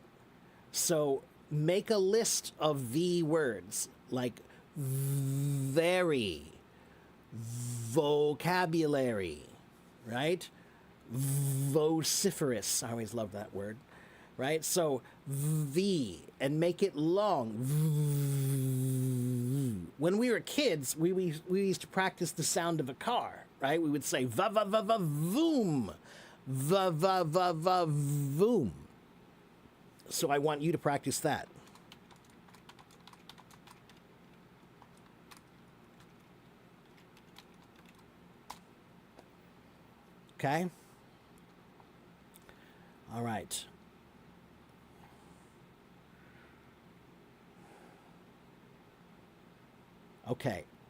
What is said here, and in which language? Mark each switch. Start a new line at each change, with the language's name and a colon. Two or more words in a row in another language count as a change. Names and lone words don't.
English: So make a list of V words like very, vocabulary, right? Vociferous. I always love that word, right? So V, and make it long. When we were kids, we used to practice the sound of a car, right? We would say va va va va voom, va va va va voom. So I want you to practice that. Okay? All right. Okay.